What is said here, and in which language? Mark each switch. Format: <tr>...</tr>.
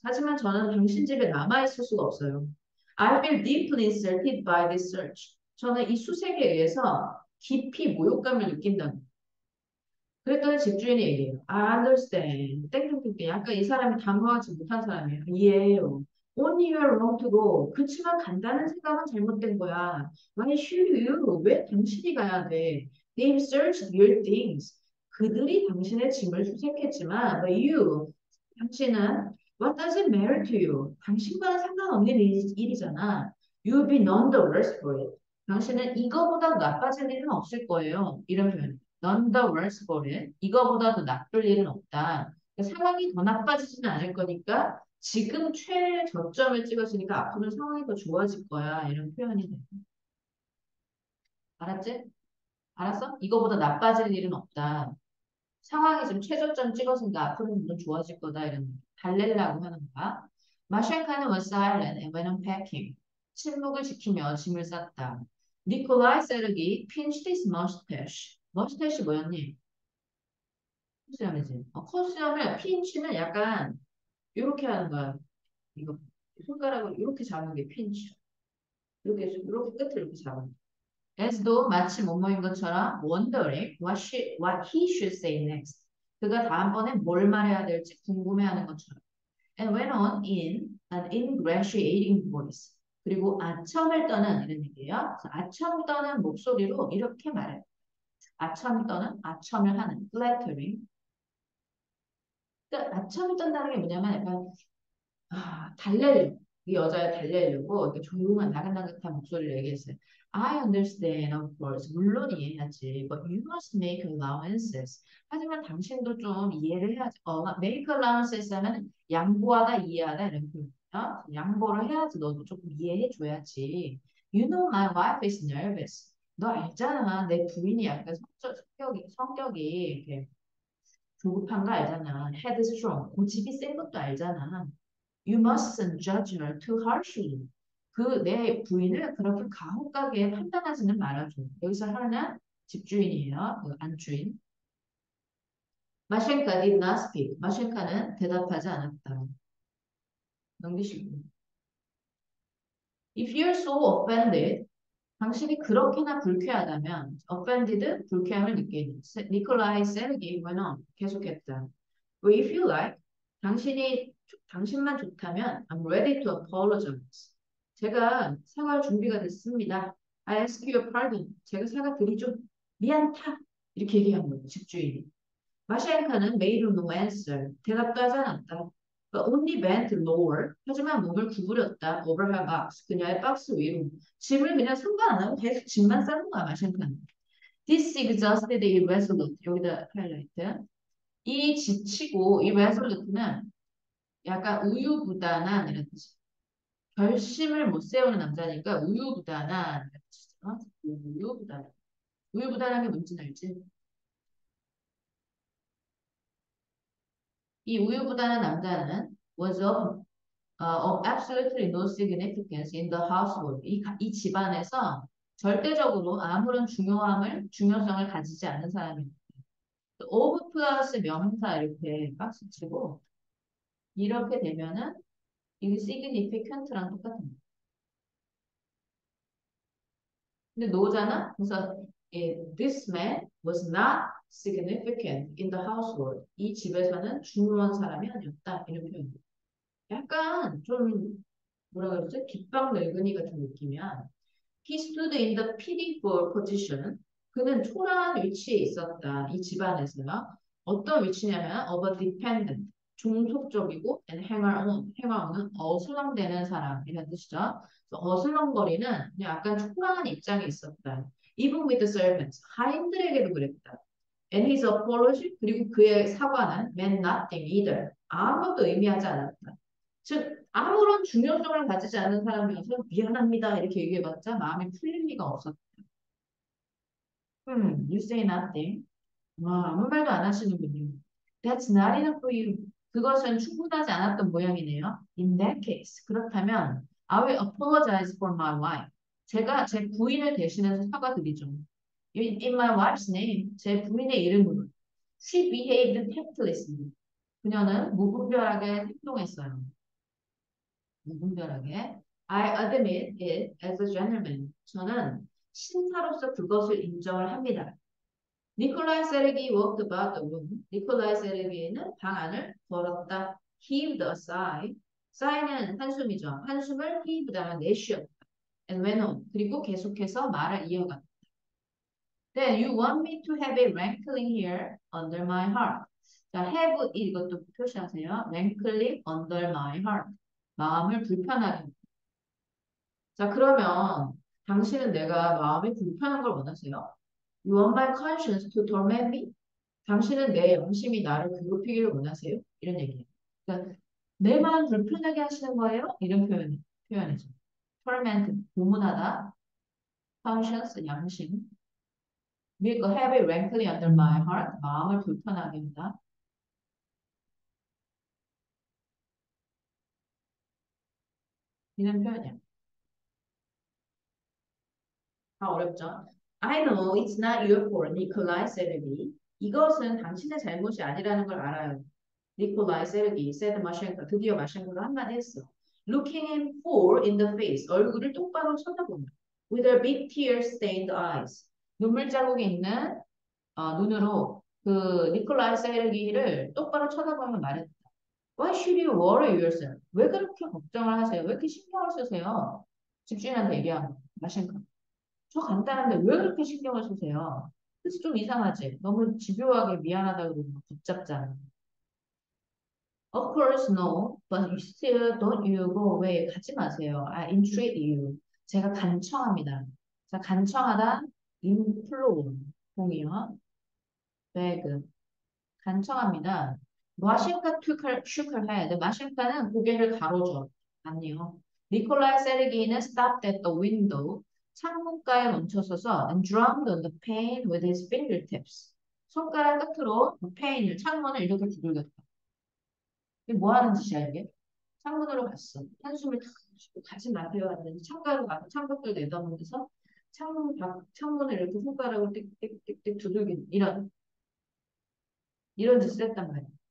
<ko>하지만 저는 당신 집에 남아있을 수가 없어요.</ko> <en>I feel deeply insulted by this search.</en> <ko>저는 이 수색에 의해서 깊이 모욕감을 느낀다. 그랬더니 집주인이 얘기해요.</ko> <en>I understand.</en> <ko>땡땡땡땡. 약간 이 사람이 단호하지 못한 사람이에요. 이해해요.</ko> <en>Only you're wrong to go.</en> <ko>그치만 간다는 생각은 잘못된 거야.</ko> <en>Why should you?</en> <ko>왜 당신이 가야 돼?</ko> <en>They've searched your things.</en> <ko>그들이 당신의 짐을 수색했지만,</ko> <en>but you,</en> <ko>당신은</ko> <en>what does it matter to you?</en> <ko>당신과는 상관없는 일이잖아.</ko> <en>You'll be none the worse for it.</en> <ko>당신은 이거보다 나빠질 일은 없을 거예요. 이런 표현.</ko> <en>None the worse for it.</en> <ko>이거보다 더 나쁠 일은 없다. 그러니까 상황이 더 나빠지지는 않을 거니까 지금 최저점을 찍었으니까 앞으로 상황이 더 좋아질 거야. 이런 표현이 돼. 알았지? 알았어? 이거보다 나빠질 일은 없다. 상황이 지금 최저점 찍었으니까 앞으로는 물론 좋아질 거다. 이런 달래려고 하는 거야.</ko> <en>마샬카는 was silent and went on packing.</en> <ko>침묵을 지키며 짐을 쌌다. 니콜라이 세르기</ko> <en>pinched his mustache.</en> <ko>머스태시 뭐였니? 컨시엄이지. 컨시엄을 핀치는 약간 이렇게 하는 거야. 이거 손가락을 이렇게 잡는 게 핀치. 이렇게 끝을 이렇게 잡는 거야.</ko> <en>as though</en> <ko>마치 뭐뭐인 것처럼</ko> <en>wondering what he should say next.</en> <ko>그가 다음번에 뭘 말해야 될지 궁금해하는 것처럼.</ko> <en>And went on in an ingratiating voice.</en> <ko>그리고 아첨을 떠는 이런 얘기예요. 그래서 아첨 떠는 목소리로 이렇게 말해요. 아첨 떠는 아첨을 하는 flattering. 그러니까 아첨을 떤다는 게 뭐냐면 약간 달래려고. 이 여자를 달래려고 이렇게 조용한 나긋나긋한 목소리를 얘기했어요.</ko> <en>I understand, of course.</en> <ko>물론 이해하지.</ko> <en>But you must make allowances.</en> <ko>하지만 당신도 좀 이해를 해야지.</ko> <en>make allowances</en> <ko>하면 양보하다, 이해하다 이런 표현이야. 양보를 해야지. 너도 조금 이해해 줘야지.</ko> <en>You know my wife is nervous.</en> <ko>너 알잖아. 내 부인이 약간 성격이 이렇게 조급한 거 알잖아. headstrong. 고집이 센 것도 알잖아.</ko> <en>You mustn't judge her too harshly.</en> <ko>그 내 부인을 그렇게 가혹하게 판단하지는 말아줘. 여기서 하나는 집주인이에요. 그 안주인.</ko> <en>마셴카 did not speak.</en> <ko>마셴카는 대답하지 않았다. 넘기시고.</ko> <en>If you're so offended,</en> <ko>당신이 그렇게나 불쾌하다면, offended, 불쾌함을 느끼는.</ko> <en>니콜라이 세르기 went on.</en> <ko>계속했다.</ko> <en>Well, if you like,</en> <ko>당신만 좋다면</ko> <en>I'm ready to apologize.</en> <ko>제가 사과할 준비가 됐습니다.</ko> <en>I ask your pardon.</en> <ko>제가 사과드리죠. 미안타. 이렇게 얘기한 거예요. 집주인이.</ko> <en>마시앙카는 made no answer.</en> <ko>대답도 하지 않았다.</ko> <en>But only bent lower.</en> <ko>하지만 몸을 구부렸다.</ko> <en>Over her box.</en> <ko>그녀의 박스 위로. 짐을 그냥 상관 안 하고 계속 짐만 싸는 거야. 마시앙카는.</ko> <en>This exhausted irresolute.</en> <ko>여기다 하이라이트. 이 지치고 이 resolute는 약간 우유부단한 이런 뜻이. 결심을 못 세우는 남자니까 우유부단한 이런 뜻이죠. 우유부단한. 우유부단한 게 뭔지 알지? 이 우유부단한 남자는</ko> <en>was of absolutely no significance in the household.</en> <ko>이 집안에서 절대적으로 아무런 중요성을 가지지 않는 사람입니다. of 플러스 명사 이렇게 박스 치고 이렇게 되면은 이게 significant랑 똑같은 거예요. 근데 노잖아?</ko> <en>그래서 this man was not significant in the household.</en> <ko>이 집에서는 중요한 사람이 아니었다. 이런 표현. 약간 좀 뭐라 그러지? 깃방 늙은이 같은 느낌이야.</ko> <en>He stood in the pitiful position.</en> <ko>그는 초라한 위치에 있었다. 이 집안에서요. 어떤 위치냐면</ko> <en>of a dependent.</en> <ko>종속적이고</ko> <en>and hanger-on.</en> <ko>hanger-on은 어슬렁대는 사람 이런 뜻이죠. 그래서 어슬렁거리는 그냥 약간 초라한 입장에 있었다.</ko> <en>Even with the servants.</en> <ko>하인들에게도 그랬다.</ko> <en>And his apology</en> <ko>그리고 그의 사과는</ko> <en>meant nothing either.</en> <ko>아무것도 의미하지 않았다. 즉 아무런 중요성을 가지지 않은 사람이어서 미안합니다 이렇게 얘기해봤자 마음이 풀릴 리가 없었다.</ko> <en>You say nothing.</en> <ko>와, 아무 말도 안 하시는군요.</ko> <en>That's not enough for you.</en> <ko>그것은 충분하지 않았던 모양이네요.</ko> <en>In that case, 그렇다면 I will apologize for my wife.</en> <ko>제가 제 부인을 대신해서 사과드리죠.</ko> <en>In my wife's name,</en> <ko>제 부인의 이름으로.</ko> <en>She behaved tactlessly.</en> <ko>그녀는 무분별하게 행동했어요. 무분별하게.</ko> <en>I admit it as a gentleman.</en> <ko>저는 신사로서 그것을 인정을 합니다.</ko> <en>니콜라이 세르기 walked about the room.</en> <ko>니콜라이 세르기는 방 안을 걸었다.</ko> <en>Heaved a sigh. sigh는</en> <ko>한숨이죠. 한숨을 heaved하면 내쉬었다.</ko> <en>And went on.</en> <ko>그리고 계속해서 말을 이어갔다.</ko> <en>Then you want me to have a rankling here under my heart.</en> <ko>자, have 이것도 표시하세요.</ko> <en>rankling under my heart.</en> <ko>마음을 불편하게. 자, 그러면 당신은 내가 마음이 불편한 걸 원하세요?</ko> <en>You want my conscience to torment me?</en> <ko>당신은 내 양심이 나를 괴롭히기를 원하세요? 이런 얘기예요. 그러니까 내 마음 불편하게 하시는 거예요? 이런 표현이죠. torment, 고문하다. conscience, 양심.</ko> <en>Make a heavy rankling under my heart.</en> <ko>마음을 불편하게 한다. 이런 표현이야. 다 어렵죠?</ko> <en>I know it's not your fault, Nikolai said to me.</en> <ko>이것은 당신의 잘못이 아니라는 걸 알아요. 니콜라이 세르기, 세드 마셴코, 드디어 마셴코가 한마디 했어.</ko> <en>Looking him full in the face,</en> <ko>얼굴을 똑바로 쳐다보며.</ko> <en>With her big tear-stained eyes,</en> <ko>눈물 자국이 있는 눈으로 그 니콜라이 세르기를 똑바로 쳐다보며 말했다.</ko> <en>Why should you worry yourself?</en> <ko>왜 그렇게 걱정을 하세요? 왜 이렇게 신경을 쓰세요? 집주인한테 얘기한 거, 마셴코. 저 간단한데 왜 그렇게 신경을 쓰세요? 그래서 좀 이상하지? 너무 집요하게 미안하다고 그러고 붙잡잖아.</ko> <en>Of course, no. But you still don't you go away.</en> <ko>가지 마세요.</ko> <en>I entreat you.</en> <ko>제가 간청합니다. 자, 간청하다, implore. 동의어, beg. 간청합니다.</ko> <en>마신카 shook her head.</en> <ko>마신카는 고개를 가로줘. 아니요.</ko> <en>니콜라이 세르기는 stopped at the window.</en> <ko>창문가에 멈춰서서</ko> <en>and drummed on the pane with his fingertips.</en> <ko>손가락 끝으로 페인을, 창문을 이렇게 두들겼다. 이게 뭐 하는 짓이야, 이게? 창문으로 갔어. 한숨을 탁 쉬고 가지 마세요 하는데 창가로 가서 창밖을 내다보면서 창문을 이렇게 손가락으로 띡띡띡띡 두들기는 이런 짓을 했단 말이야.</ko>